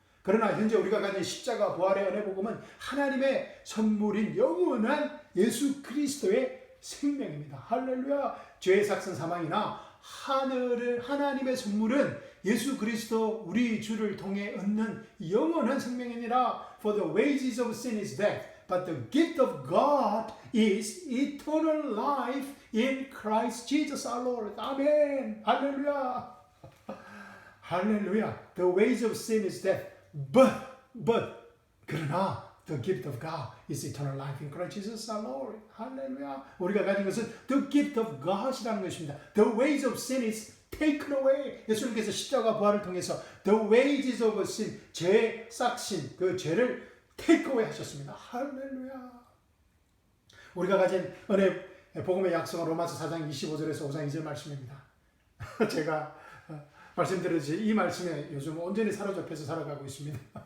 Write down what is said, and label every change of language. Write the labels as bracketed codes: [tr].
[ko] 그러나 현재 우리가 가진 십자가 부활의 은혜 복음은 하나님의 선물인 영원한 예수 그리스도의 생명입니다. 할렐루야. 죄의 삭선 사망이나 하나님의 선물은 예수 그리스도 우리 주를 통해 얻는 영원한 생명이니라. [en] For the wages of sin is death, but the gift of God is eternal life in Christ Jesus our Lord. [ko] 아멘. 할렐루야. 할렐루야. [en] The wages of sin is death, but [ko] 그러나 [en] the gift of God is eternal life in Christ Jesus our Lord. [ko] 할렐루야. 우리가 가진 것은 [en] the gift of God [ko] 이라는 것입니다. [en] The wages of sin is taken away. [ko] 예수님께서 십자가 부활을 통해서 [en] the wages of sin, [ko] 죄의 싹신, 그 죄를 [en] take away [ko] 하셨습니다. 할렐루야. 우리가 가진 은혜 복음의 약속은 로마서 4장 25절에서 5장 2절 말씀입니다. 제가 말씀드렸듯이 이 말씀에 요즘 온전히 사로잡혀서 살아가고 있습니다.